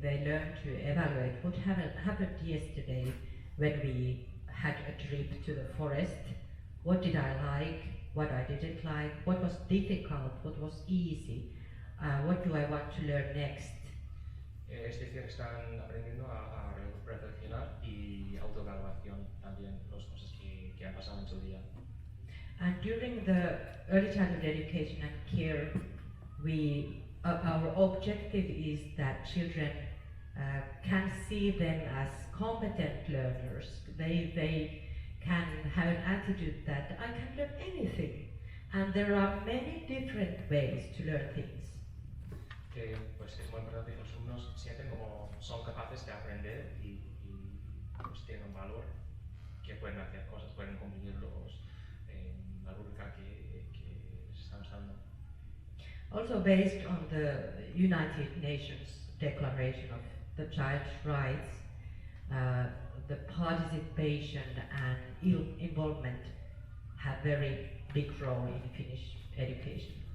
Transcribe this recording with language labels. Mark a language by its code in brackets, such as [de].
[en] They learn to evaluate what happened yesterday when we had a trip to the forest. What did I like? What I didn't like? What was difficult? What was easy? What do I want to learn next? [es] Es decir, están aprendiendo a reflexionar y autoevaluación también, las cosas que han pasado en su día. [en] And during the early childhood education and care, our objective is that children can see them as competent learners. They can have an attitude that I can learn anything, and there are many different ways to learn things. [es] Pues es muy importante que los alumnos sienten como son capaces de aprender y pues tienen un valor, que pueden hacer cosas, pueden cumplir la rúbrica que les estamos dando. [en] Also based on the United Nations Declaration of the Child's Rights, the participation and involvement have very big role in Finnish education.